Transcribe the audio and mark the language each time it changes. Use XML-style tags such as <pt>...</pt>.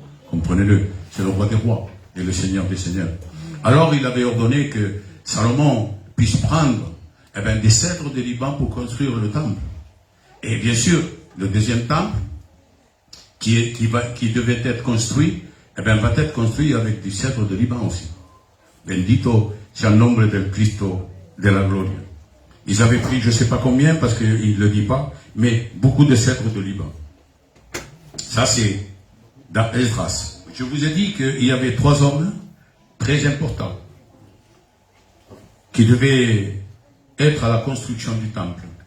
<fr>Comprenez-le, c'est le roi des rois et le Seigneur des seigneurs. Alors il avait ordonné que Salomon puisse prendre des cèdres de Liban pour construire le temple. Et bien sûr, le deuxième temple, qui devait être construit, va être construit avec du cèdre de Liban aussi.</fr> <es>Bendito sea el nombre del Cristo de la Gloria.</es> <fr>Ils avaient pris je ne sais pas combien, parce qu'il ne le dit pas, mais beaucoup de cèdres de Liban. Ça c'est dans Esdras. Je vous ai dit qu'il y avait 3 hommes très importants qui devaient être à la construction du temple.</fr>